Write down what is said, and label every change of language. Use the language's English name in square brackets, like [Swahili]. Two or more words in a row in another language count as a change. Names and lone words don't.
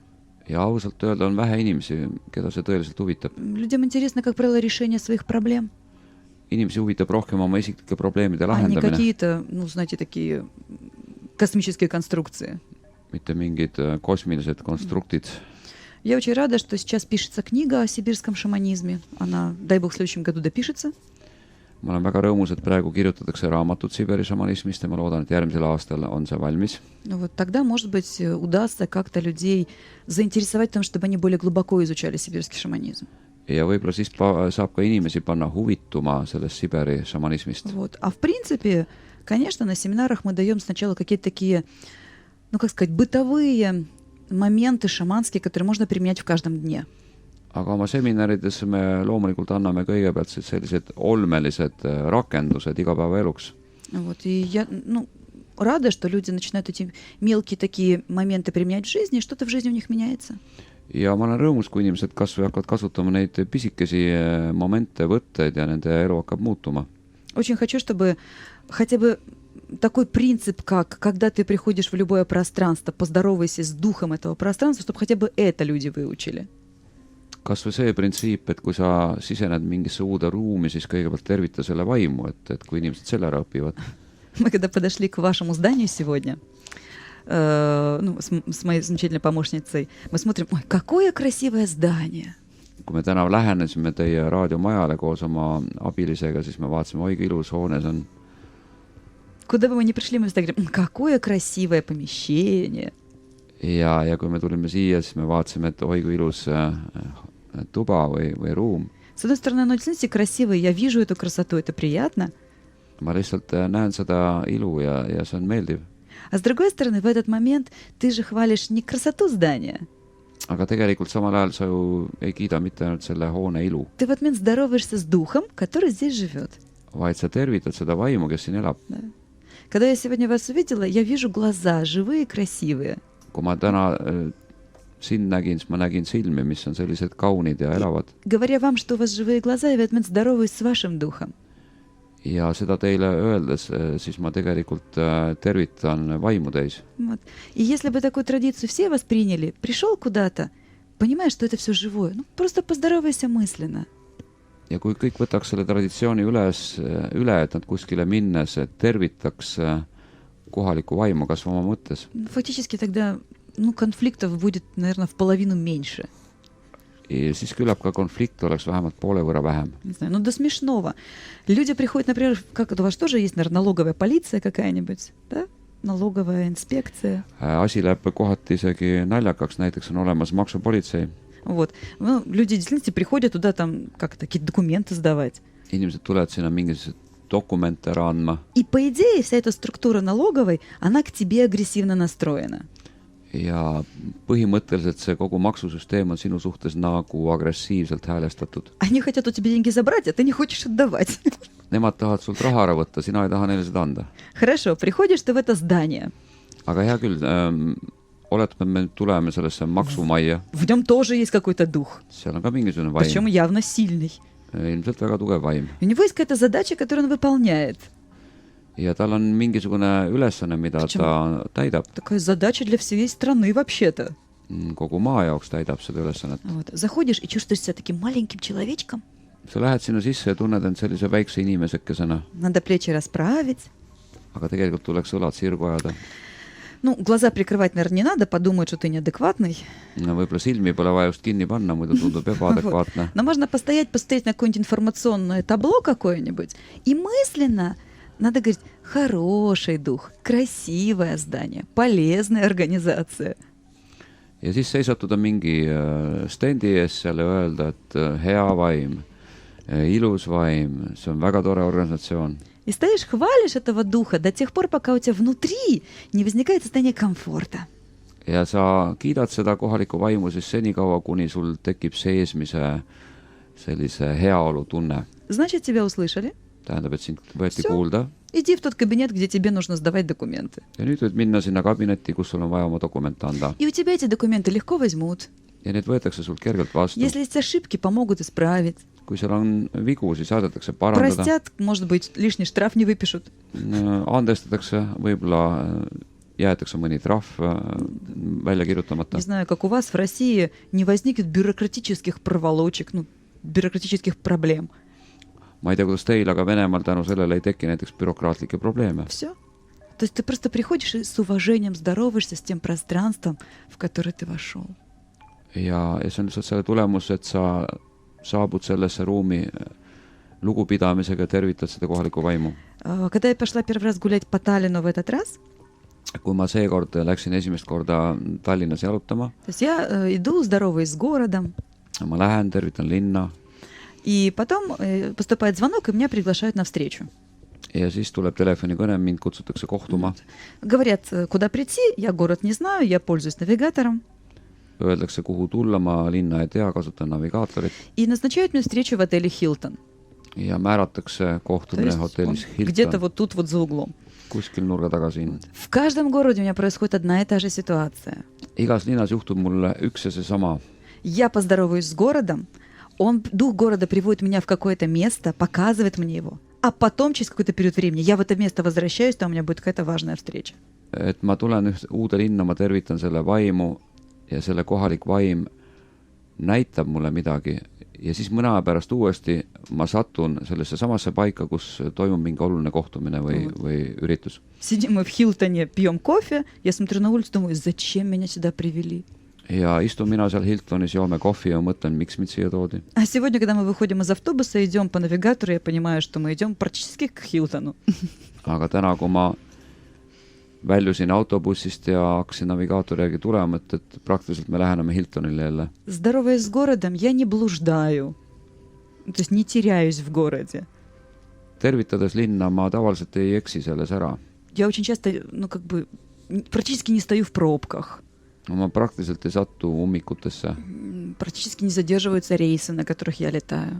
[Estonian] Ja ausalt öelda on vähe inimesi, keda see tõeliselt huvitab. [Russian] Людям интересно, как правило, решение своих проблем. [Estonian] Inimesi huvitab rohkem oma isiklike probleemide [Russian] А не [Estonian] lahendamine, [Russian] какие-то, знаете, такие космические конструкции. [Estonian] mitte mingid kosmilised konstruktid. [Russian] Я очень рада, что сейчас пишется книга о сибирском шаманизме. Она, дай бог, в следующем году допишется. [Estonian] Ma olen väga rõõmus, et praegu kirjutatakse raamatut Siberi šamanismist ja ma loodan, et järgmisel aastal on see valmis. [Russian] Вот тогда, может быть, удастся как-то людей заинтересовать в том, чтобы они более глубоко изучали сибирский шаманизм. [Estonian] Ja võib-olla siis saab ka inimesi panna huvituma sellest Siberi šamanismist. [Russian] Вот. А в принципе, конечно, на семинарах мы даем сначала какие-то такие, как сказать, бытовые моменты шаманские, которые можно применять в каждом дне. [Estonian] Aga oma seminarides me loomulikult anname kõigepealt sellised olmelised rakendused igapäevaeluks. [Russian] Вот. И я рада, что люди начинают эти мелкие такие моменты применять в жизни, и что-то в жизни у них меняется. [Estonian] Ja ma olen rõõmus, kui inimesed kas või hakkavad kasutama neid pisikesi momente, võtteid ja nende elu hakkab muutuma. [Russian] Очень хочу, чтобы хотя бы такой принцип, как когда ты приходишь в любое пространство, поздоровайся с духом этого пространства, чтобы хотя бы это люди выучили. [Estonian] kas või see printsiip, et kui sa sisened mingisse uude ruumi, siis kõigepealt tervita selle vaimu, et kui inimesed selle ära õpivad. [Russian] Мы когда подошли к вашему зданию сегодня, с моей замечательной помощницей, мы смотрим, ой, какое красивое здание. [Estonian] Kui me täna lähenesime teie raadiomajale koos oma abilisega, siis me vaatasime, oi kui ilus hoone see on. [Russian] Куда бы мы ни пришли, мы всегда говорим, какое красивое помещение. [Estonian] Ja kui me tulime siia, siis me vaatasime, et oi kui ilus tuba või ruum. [Russian] С одной стороны, оно действительно красивое, я вижу эту красоту, это приятно. [Estonian] Ma lihtsalt näen seda ilu ja see on meeldiv. [Russian] А с другой стороны, в этот момент ты же хвалишь не красоту здания. [Estonian] Aga tegelikult samal ajal sa ju ei kiida mitte ainult selle hoone ilu, [Russian] Ты в этот момент здороваешься с духом, который здесь живет. [Estonian] vaid sa tervitad seda vaimu, kes siin elab. [Russian] Да. Когда я сегодня вас увидела, я вижу глаза живые, красивые. [Estonian] Kui ma täna sind nägin, siis ma nägin silmi, mis on sellised kaunid ja elavad. [Russian] Говоря вам, что у вас живые глаза, я в этот момент здороваюсь с вашим духом. [Estonian] Ja seda teile öeldes, siis ma tegelikult tervitan vaimu täis. [Russian] Вот. И если бы такую традицию все восприняли, пришел куда-то, понимаешь, что это все живое, ну просто поздоровайся мысленно. [Estonian] Ja kui kõik võtaks selle traditsiooni üle, et nad kuskile minnes tervitaks kohalikku vaimu kas oma mõttes. [Russian] Фактически тогда конфликтов будет, наверное, в половину меньше. [Estonian] Ja siis küllap ka konflikt oleks vähemalt poole võrra vähem. [Russian] Не знаю, до смешного. Люди приходят, например, как у вас тоже есть, наверное, налоговая полиция какая-нибудь, да? Налоговая инспекция. [Estonian] Asi läheb kohati isegi naljakaks, näiteks on olemas maksupolitsei. [Russian] Вот. Люди действительно приходят туда там как-то какие-то документы сдавать. [Estonian] Inimesed tulevad sinna mingisuguseid dokumente ära andma. [Russian] И по идее вся эта структура налоговой, она к тебе агрессивно настроена. [Estonian] Ja põhimõtteliselt see kogu maksusüsteem on sinu suhtes nagu agressiivselt häälestatud. [Russian] Они хотят у тебя деньги забрать, а ты не хочешь отдавать. [Estonian] Nemad tahavad sult raha ära võtta, sina ei taha neile seda anda. [Russian] Хорошо, приходишь ты в это здание. [Estonian] Aga hea küll, oletame, me tuleme sellesse maksumajja. [Russian] В нем тоже есть какой-то дух. [Estonian] Seal on ka mingisugune [Russian] Причем [Estonian] vaim. [Russian] явно сильный. [Estonian] Ilmselt väga tugev vaim. [Russian] У него есть какая-то задача, которую он выполняет. [Estonian] Ja tal on mingisugune ülesanne, mida [Russian] Причем [Estonian] ta täidab. [Russian] Такая задача для всей страны вообще-то. [Estonian] Kogu maa jaoks täidab seda ülesannet. [Russian] Вот. Заходишь и чувствуешь себя таким маленьким человечком. [Estonian] Sa lähed sinna sisse ja tunned end sellise väikse inimesekesena, [Russian] Надо плечи расправить. [Estonian] aga tegelikult tuleks õlad sirgu ajada. [Russian] Глаза прикрывать, наверное, не надо, подумают, что ты неадекватный. [Estonian] No võib-olla silmi pole vaja just kinni panna, muidu tundub ebaadekvaatne. [Russian] Но можно посмотреть на какое-нибудь информационное табло какое-нибудь, и мысленно надо говорить, хороший дух, красивое здание, полезная организация. [Estonian] Ja siis seisatuda mingi stendi ees seal ja öelda, et hea vaim, ilus vaim, see on väga tore organisatsioon. [Russian] И стоишь, хвалишь этого духа до тех пор, пока у тебя внутри не возникает состояние комфорта. [Estonian] Ja sa kiidad seda kohalikku vaimu siis senikaua, kuni sul tekib seesmise sellise heaolu tunne. [Russian] Значит, тебя услышали. [Estonian] Tähendab, et sind võeti [Russian] Всё. [Estonian] kuulda. [Russian] Иди в тот кабинет, где тебе нужно сдавать документы. [Estonian] Ja nüüd võid minna sinna kabinetti, kus sul on vaja oma dokumente anda. [Russian] И у тебя эти документы легко возьмут. [Estonian] Ja need võetakse sult kergelt vastu. [Russian] Если есть ошибки, помогут исправить. [Estonian] Kui seal on vigu, siis aidatakse parandada. [Russian] Простят, может быть, лишний штраф не выпишут. [Estonian] Andestatakse, võib-olla jäetakse mõni trahv välja kirjutamata. [Russian] Не знаю, как у вас в России не возникнет бюрократических проволочек, бюрократических проблем. [Estonian] Ma ei tea, kuidas teil, aga Venemaal tänu sellele ei teki näiteks bürokraatlikke probleeme. [Russian] Все. То есть ты просто приходишь и с уважением здороваешься с тем пространством, в которое ты вошел. [Estonian] Ja see on lihtsalt selle tulemus, et sa saabud sellesse ruumi lugupidamisega ja tervitad seda kohalikku vaimu. [Russian] Когда я пошла первый раз гулять по Таллину в этот раз, [Estonian] Kui ma seekord läksin esimest korda Tallinnas jalutama, [Russian] то есть я иду, здороваюсь с городом, [Estonian] ma lähen, tervitan linna [Russian] и потом поступает звонок, и меня приглашают на встречу. [Estonian] ja siis tuleb telefonikõne, mind kutsutakse kohtuma. [Russian] Говорят, куда прийти, я город не знаю, я пользуюсь навигатором. [Estonian] Öeldakse, kuhu tulla, ma linna ei tea, kasutan navigaatorit. [Russian] И назначают мне встречу в отеле «Хилтон». [Estonian] Ja määratakse kohtumine hotellis [Russian] Где-то [Estonian] Hilton, [Russian] вот тут вот за углом. [Estonian] kuskil nurga taga siin. [Russian] В каждом городе у меня происходит одна и та же ситуация. Igas linnas juhtub mulle üks ja seesama. Я поздороваюсь с городом, дух города приводит меня в какое-то место, показывает мне его. а потом через какой-то период времени я в это место возвращаюсь, там у меня будет какая-то важная встреча. [Estonian] Et ma tulen uude linna, ma tervitan selle vaimu ja selle kohalik vaim näitab mulle midagi ja siis mõne aja pärast uuesti ma satun sellesse samasse paika, kus toimub mingi oluline kohtumine või üritus. [Russian] Сидим мы в Хилтоне, пьем кофе, я смотрю на улицу, думаю, зачем меня сюда привели? [Estonian] Ja istun mina seal Hiltonis, joome kohvi ja mõtlen, miks mind siia toodi. [Russian] А сегодня, когда мы выходим из автобуса, идем по навигатору, я понимаю, что мы идем практически к Хилтону. [Estonian] Aga täna, kui ma väljusin autobussist ja hakkasin navigaatori järgi tulema, et praktiliselt me läheneme Hiltonile jälle. [Russian] Здороваясь с городом, я не блуждаю. То есть не теряюсь в городе. [Estonian] Tervitades linna ma tavaliselt ei eksi selles ära. [Russian] Я очень часто, практически не стою в пробках. [Estonian] Ma praktiliselt ei satu ummikutesse. [Russian] Практически не задерживаются рейсы, на которых я летаю.